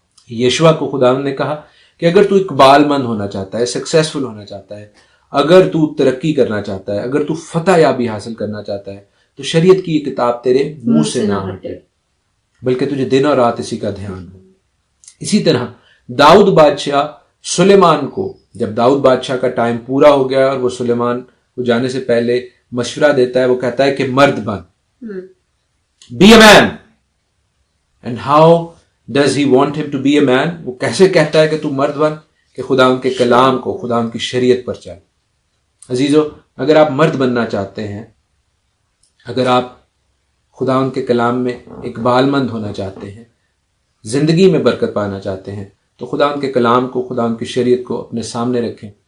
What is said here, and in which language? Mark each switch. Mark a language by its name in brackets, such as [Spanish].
[Urdu] یشوع کو خدا نے کہا کہ اگر تو اقبال مند ہونا چاہتا ہے, سکسیسفل ہونا چاہتا ہے, اگر تو ترقی کرنا چاہتا ہے, اگر تو فتح یابی حاصل کرنا چاہتا ہے, تو شریعت کی یہ کتاب تیرے منہ سے نہ ہٹے, بلکہ تجھے دن اور رات اسی کا دھیان ہو. اسی طرح داؤد بادشاہ سلیمان کو, جب داؤد بادشاہ کا ٹائم پورا ہو گیا اور وہ سلیمان کو جانے سے پہلے مشورہ دیتا ہے, وہ کہتا ہے کہ مرد بن, [English] be a man. And how does he want him to be a man? [Urdu] وہ کیسے کہتا ہے کہ تو مرد بن؟ کہ خدا ان کے کلام کو, خدا ان کی شریعت پر چل. عزیزو, اگر آپ مرد بننا چاہتے ہیں, اگر آپ خدا ان کے کلام میں اقبال مند ہونا چاہتے ہیں, زندگی میں برکت پانا چاہتے ہیں, تو خدا ان کے کلام کو, خدا ان کی شریعت کو اپنے سامنے رکھیں.